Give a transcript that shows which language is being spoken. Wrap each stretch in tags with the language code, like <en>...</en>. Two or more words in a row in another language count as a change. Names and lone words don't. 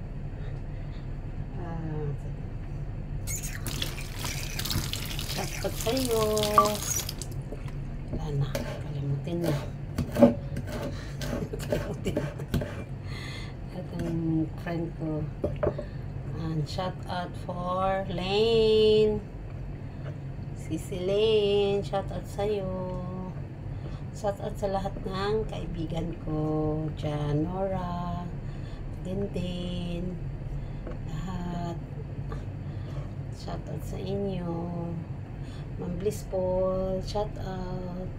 <tl>Shout sa'yo. Wala na. Kalimutin na. Kalimutin na. At ang friend ko.</tl> <en>And shout out for Lane.</en> <tl>Sisi Lane.</tl> <en>Shout out</en> <tl>sa'yo.</tl> <en>Shout out</en> <tl>sa lahat ng kaibigan ko. Janora. Dindin. Lahat.</tl> <en>Shout out</en> <tl>sa inyo. Ma'am Bliss Paul,</tl> <en>shout out.</en>